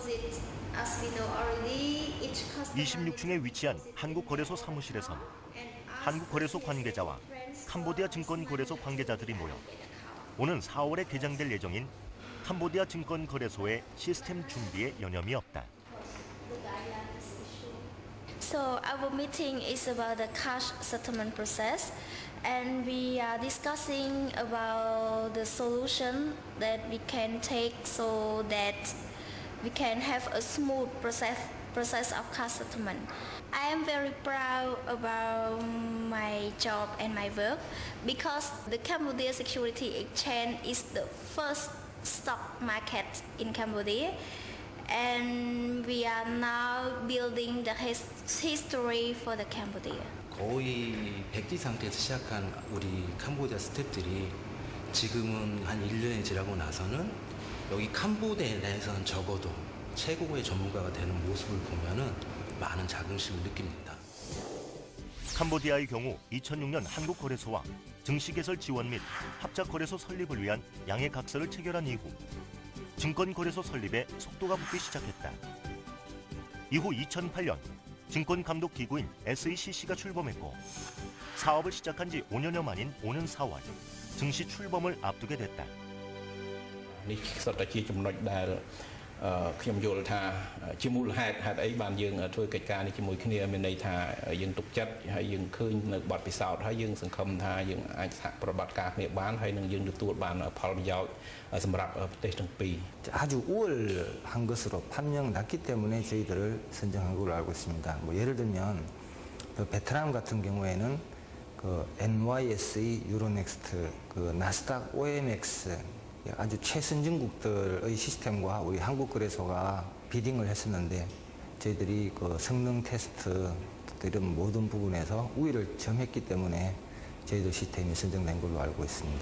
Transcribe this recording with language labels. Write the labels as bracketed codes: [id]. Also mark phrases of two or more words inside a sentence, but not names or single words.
[ko] 26층에 위치한 한국거래소 사무실에선 한국거래소 관계자와 캄보디아 증권거래소 관계자들이 모여 오는 4월에 개장될 예정인 캄보디아 증권거래소의 시스템 준비에 여념이 없다. [en] So our meeting is about the cash settlement process, and we are discussing about the solution that we can take so that we can have a smooth process of cash settlement. I am very proud about my job and my work because the Cambodia Security Exchange is the first stock market in Cambodia. And we are now building the history for the Cambodia. [ko] 거의 백지 상태에서 시작한 우리 캄보디아 스태프들이 지금은 한 1년이 지나고 나서는 여기 캄보디아에 대해서는 적어도 최고의 전문가가 되는 모습을 보면은 많은 자긍심을 느낍니다. 캄보디아의 경우 2006년 한국거래소와 증시개설 지원 및 합작거래소 설립을 위한 양해각서를 체결한 이후 증권거래소 설립에 속도가 붙기 시작했다. 이후 2008년 증권감독기구인 SECC가 출범했고 사업을 시작한 지 5년여 만인 오는 4월 증시 출범을 앞두게 됐다. [km] ខ្ញុំយល់ថាជាមូលហេតុអីបានយើងធ្វើកិច្ចការនេះជាមួយគ្នាមានន័យថាយើងទុកចិត្តហើយយើងឃើញនៅបទពិសោធន៍ហើយយើងសង្ឃឹមថាយើងអាចសហប្រតិបត្តិការគ្នាបានហើយនឹងយើងទទួលបានផលប្រយោជន៍សម្រាប់ប្រទេសទាំងពីរ [ko] 아주 우월한 것으로 판명났기 때문에 저희들을 선정한 걸로 알고 있습니다. 뭐 예를 들면 베트남 같은 경우에는 그 NYSE, 유로넥스트, 그 나스닥 OMX 아주 최선진국들의 시스템과 우리 한국거래소가 비딩을 했었는데 저희들이 그 성능 테스트 이런 모든 부분에서 우위를 점했기 때문에 저희들 시스템이 선정된 걸로 알고 있습니다.